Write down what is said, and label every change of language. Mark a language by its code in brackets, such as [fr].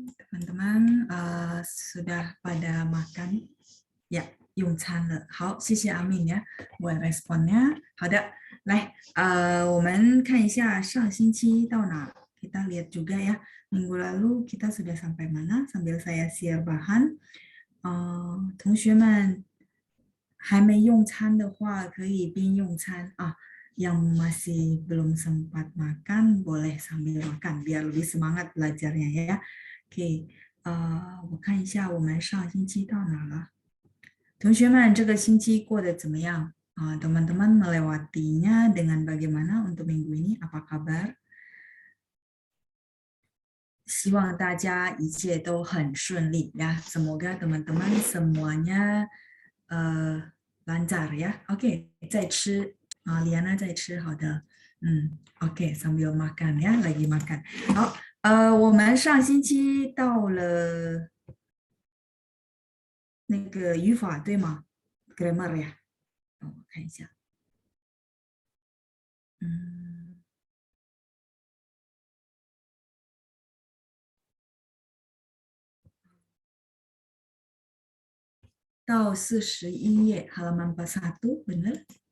[id] Teman-teman sudah pada makan? [zh] Ya, 用餐了。好，谢谢阿敏呀， [id] buat responnya。 [zh] 好的，来，我们看一下上星期到哪。 [id] Kita lihat juga ya, minggu lalu kita sudah sampai mana? Sambil saya share bahan. [zh] 同学们还没用餐的话，可以边用餐啊。 [id] Yang masih belum sempat makan, boleh sambil makan biar lebih semangat belajarnya ya. [zh] Oke, 我看一下我们上星期到哪了。同学们这个星期过得怎么样？ [id] teman-teman melewatinya dengan bagaimana untuk minggu ini? Apa kabar? [zh] 希望大家一切都很顺利ya. [id] Semoga teman-teman semuanya lancar ya. [zh] Oke, 在吃啊，Liana 在吃，好的，OK， [id] sambil makan ya, lagi makan。 [zh] 好，我们上星期到了那个语法对吗 ？Grammar 呀，我看一下，到41页 [id] halaman 41 benar？